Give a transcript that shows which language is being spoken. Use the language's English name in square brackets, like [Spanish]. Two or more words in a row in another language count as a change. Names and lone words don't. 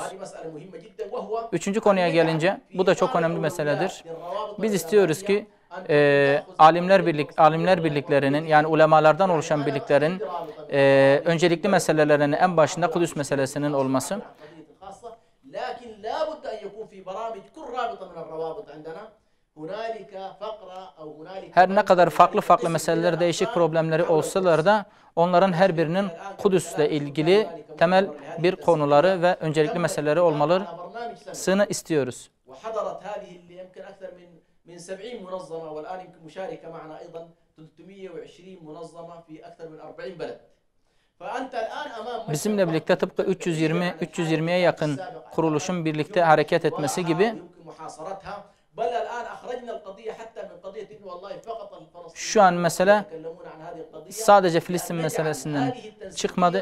[Turkish] Üçüncü konuya gelince, bu da çok önemli meseledir. Biz istiyoruz ki alimler birliklerinin, yani ulemalardan oluşan birliklerin öncelikli meselelerinin en başında Kudüs meselesinin olması. [Arabic] لكن لا بد أن يكون في برامج كل رابطة من الروابط عندنا هنالك فقرة أو هنالك [Turkish] Her ne kadar farklı meseleler, değişik problemleri olsalar da onların her birinin Kudüs'le ilgili temel bir konuları ve öncelikli meseleleri olmalısını istiyoruz. [Arabic] وحضرت هذه اللي يمكن أكثر من 70 منظمة والآن يمكن مشاركة معنا أيضا 320 منظمة في أكثر من 40 بلد. [Turkish] Bizimle birlikte tıpkı 320'ye yakın kuruluşun birlikte hareket etmesi gibi şu an mesele sadece Filistin meselesinden çıkmadı.